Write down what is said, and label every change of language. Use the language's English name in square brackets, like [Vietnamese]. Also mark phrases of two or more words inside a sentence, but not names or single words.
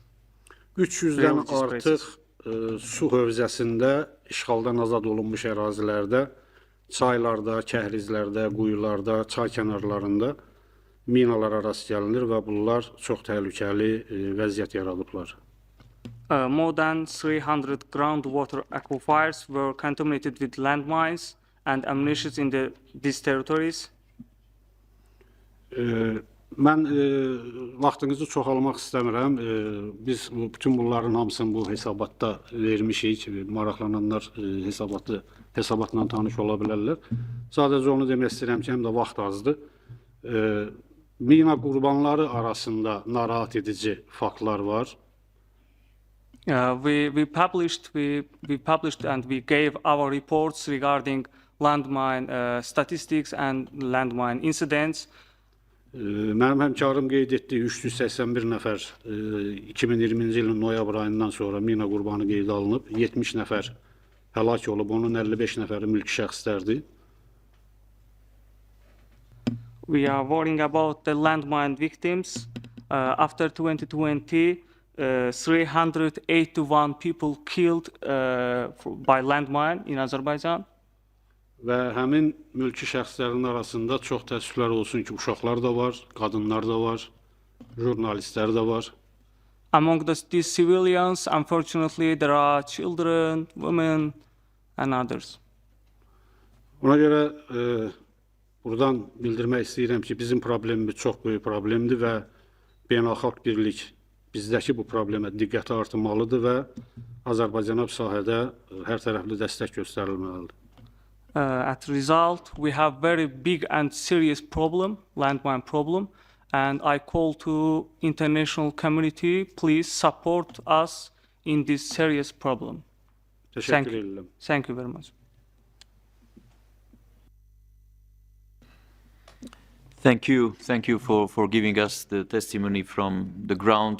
[Azerbaijani] 300-dən artıq su hövzəsində işğaldan azad olunmuş ərazilərdə, çaylarda, kəhrizlərdə, quyularda, çay kənarlarında minalara rast gəlinir və bunlar çox təhlükəli vəziyyət yaradıblar. [English] More than 300 groundwater aquifers were contaminated with landmines and ammunition in these territories. [Azerbaijani] Mən vaxtınızı çoxalmaq istəmirəm. Biz bütün bunların hamısını bu hesabatda vermişik. Maraqlananlar hesabatla tanış ola bilərlər. Sadəcə onu demək istəyirəm ki, həm də vaxt azdır. Mina qurbanları arasında narahat edici faktlar var. [English] We published and we gave our reports regarding landmine statistics and landmine incidents. [Azerbaijani] Mənim həmkarım qeyd etdiyi 381 nəfər 2020-ci ilin noyabr ayından sonra mina qurbanı qeydə alınıb, 70 nəfər həlak olub, onun 55 nəfəri mülki şəxslərdir. [English] We are worrying about the landmine victims. After 2020, 381 people killed by landmine in Azerbaijan. [Azerbaijani] Və həmin mülki şəxslərin arasında çox təəssüflər olsun ki, uşaqlar da var, qadınlar da var, jurnalistlər də var. [English] Among these civilians, unfortunately, there are children, women, and others. [Azerbaijani] Ona görə buradan bildirmək istəyirəm ki, bizim problemimiz çox böyük problemdir və beynəlxalq birlik bizdəki bu problemə diqqəti artırmalıdır və Azərbaycana bu sahədə hər tərəfli dəstək göstərilməlidir. [English] As a result, we have very big and serious landmine problem, and I call to international community, please support us in this serious problem. Thank you very much. Thank you for giving us the testimony from the ground.